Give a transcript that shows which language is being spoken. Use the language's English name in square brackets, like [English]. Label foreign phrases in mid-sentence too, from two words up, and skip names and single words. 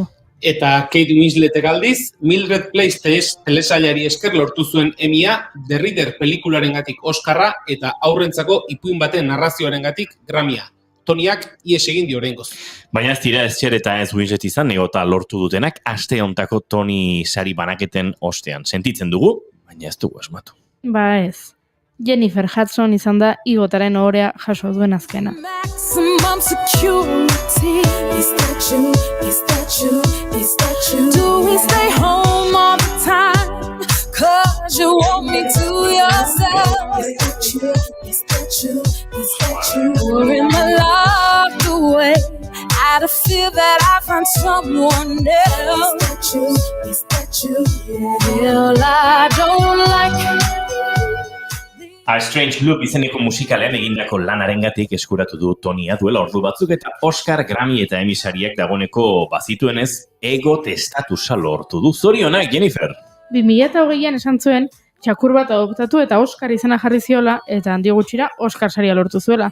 [Basque] Eta Kate Winsletek aldiz, Mildred Place telesailari esker lortu zuen Emmya, The Reader pelikularengatik Oskarra eta aurrentzako ipuin baten narrazioarengatik Grammya. Toniak ies egin dio oraingoz. Baina ez dira ez Cher eta ez Winslet izan egota lortu dutenak aste hontako Tony sari banaketen ostean. Sentitzen dugu, baina ez dugu asmatu. Ba ez. Jennifer Hudson izan da igotaren ohorea jaso duen azkena. [English] Maximum security. Is that you? Is that you? Is that you? Do we stay home all the time? Cause you want me to yourself. Is that you? Is that you? Is that you? Or am I locked away? Out of fear that I find someone else. Is that you? Is that you? Well, I don't like. [Basque] A Strange Loop izeneko musikalean egindako lanarengatik eskuratu du Tonya duela ordu batzuk eta Oscar, Grammy eta Emmy sariak dagoeneko bazituenez ego testatusa lortu du. Zorionak, Jennifer! 2008an esan zuen, txakur bat adoptatu eta Oscar izena jarri ziola eta handi gutxira Oscar saria lortu zuela.